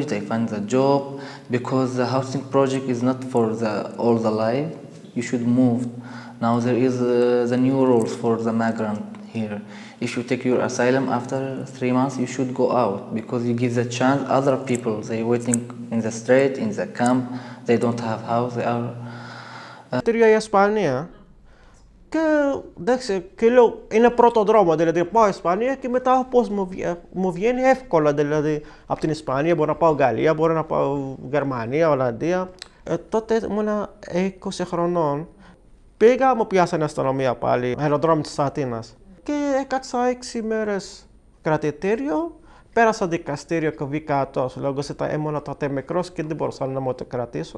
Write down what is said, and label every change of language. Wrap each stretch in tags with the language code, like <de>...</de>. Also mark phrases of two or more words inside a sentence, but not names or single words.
<en>They find the job, because the housing project is not for all the life. You should move. Now there is the new rules for the migrant here. If you take your asylum after 3 months, you should go out, because you give the chance other people. They waiting in the street, in the camp. They don't have house. They are.</en> <el>Θεωρία Σπανία. Che είναι πρώτο δρόμο, δηλαδή πάω Ισπανία και μετά πώς μου βγαίνει εύκολα, δηλαδή από την Ισπανία μπορώ να πάω Γαλλία, μπορώ να πάω Γερμανία, Ολλανδία. Τότε ήμουν 20 χρονών, πήγα, μου πιάσανε αστυνομία πάλι, αεροδρόμιο της Αθήνας και έκατσα 6 μέρες κρατητήριο, πέρασα δικαστήριο και βγήκα τόσο, λόγω ότι ήμουν τότε μικρός και δεν μπορούσα να μου το κρατήσω.</el>